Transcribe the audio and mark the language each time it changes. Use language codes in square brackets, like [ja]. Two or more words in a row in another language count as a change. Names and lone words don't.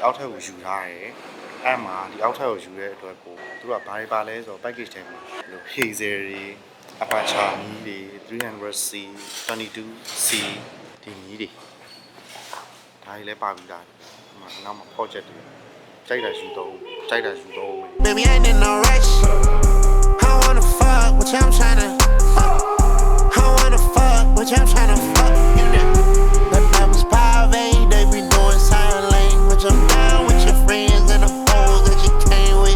[my] အောက်ထပ်ကိုယူထားတယ်အဲ့မှာဒီအောက်ထပ်ကိုယူတဲ့အတွက်ကိုသူကဘာတွေပါလဲဆိုတော့ package ထဲမှာလို့ hazel တွေ apache မီးတွေ 300C 22C ဒီမီးတွေဒါတွေလည်းပါပြီးသားဒီမှာနောက်မှာ project တွေကြိုက်တာယူတော့မယ် [en] Baby, I ain't in no rush. I wanna fuck, which I'm tryna. I wanna fuck, which I'm tryna fuck. The numbers private, they be doing sign language. I'm down with your friends and the hoes that you came with.